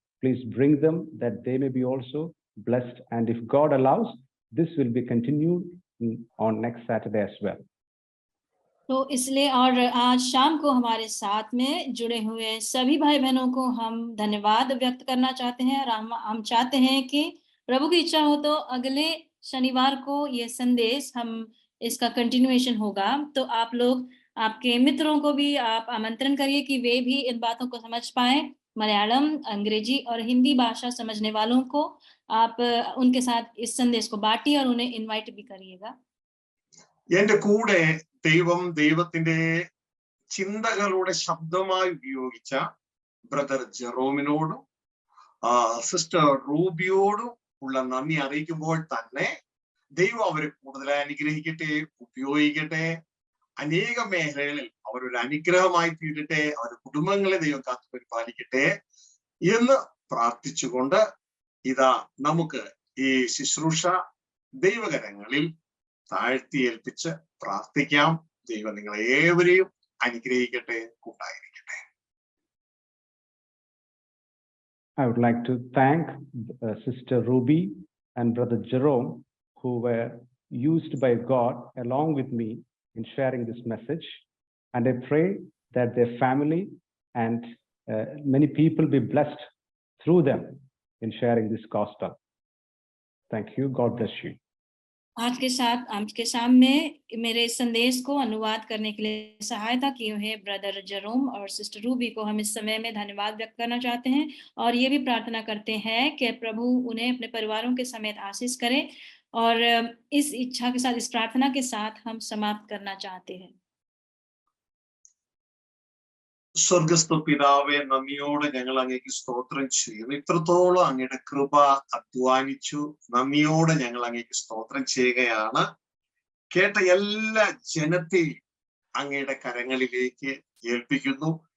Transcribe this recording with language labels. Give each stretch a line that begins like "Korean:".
English: Please bring them that they may be also blessed, and if God allows, this will be continued on next Saturday as well.
Hindi: तो इसलिए और आज शाम को हमारे साथ में जुड़े हुए सभी भाई बहनों को हम धन्यवाद व्यक्त करना चाहते हैं, और हम चाहते हैं कि प्रभु की इच्छा हो तो अगले शनिवार को ये संदेश हम इसका कंटिन्यूएशन होगा। तो आप लोग आपके मित्रों को भी आप आमंत्रण करिए कि वे भी इन बातों को समझ पाए। मलयालम, अंग्रेजी और हिंदी भाषा समझने वालों को आप उनके साथ इस संदेश को बांटिए और उन्हें इनवाइट भी करिएगा।
Malayalam: എന്റെ കൂടെ ദൈവത്തിന്റെ ചിന്തകളുടെ ശബ്ദമായി ഉപയോഗിച്ച ബ്രദർ ജെറോമിനോടും സിസ്റ്റർ റൂബിയോടും ഉള്ള നന്ദി അറിയിക്കുമ്പോൾ തന്നെ ദൈവം അവരെ കൂടുതലായി അനുഗ്രഹിക്കട്ടെ, ഉപയോഗിക്കട്ടെ. അനേക മേഖലകളിൽ അവരൊരു അനുഗ്രഹമായി തീരട്ടെ, അവരുടെ കുടുംബങ്ങളെ ദൈവം കാത്തു പരിപാലിക്കട്ടെ എന്ന് പ്രാർത്ഥിച്ചുകൊണ്ട് ഇതാ നമുക്ക് ഈ ശുശ്രൂഷ ദൈവകരങ്ങളിൽ താഴ്ത്തി ഏൽപ്പിച്ച് പ്രാർത്ഥിക്കാം. ദൈവം നിങ്ങളെ ഏവരെയും അനുഗ്രഹിക്കട്ടെ, കൂട്ടായിരിക്കട്ടെ.
English: I would like to thank Sister Ruby and Brother Jerome, who were used by God along with me in sharing this message, and I pray that their family and many people be blessed through them in sharing this gospel. Thank you. God bless you.
Hindi: आज के सामने मेरे संदेश को अनुवाद करने के लिए सहायता की हुई है ब्रदर जेरोम और सिस्टर रूबी को हम इस समय में धन्यवाद व्यक्त करना चाहते हैं, और ये भी प्रार्थना करते हैं कि प्रभु उन्हें अपने परिवारों के समेत आशीष करे। और इस इच्छा के साथ, इस प्रार्थना के साथ हम समाप्त करना चाहते हैं।
Malayalam: സ്വർഗസ്ഥ പിതാവേ, നന്ദിയോടെ ഞങ്ങൾ അങ്ങേക്ക് സ്തോത്രം ചെയ്യുന്നു. ഇത്രത്തോളം അങ്ങയുടെ കൃപ അധ്വാനിച്ചു. നന്ദിയോടെ ഞങ്ങൾ അങ്ങേക്ക് സ്തോത്രം ചെയ്യുകയാണ്. കേട്ട എല്ലാ ജനത്തെയും അങ്ങയുടെ കരങ്ങളിലേക്ക് ഏൽപ്പിക്കുന്നു.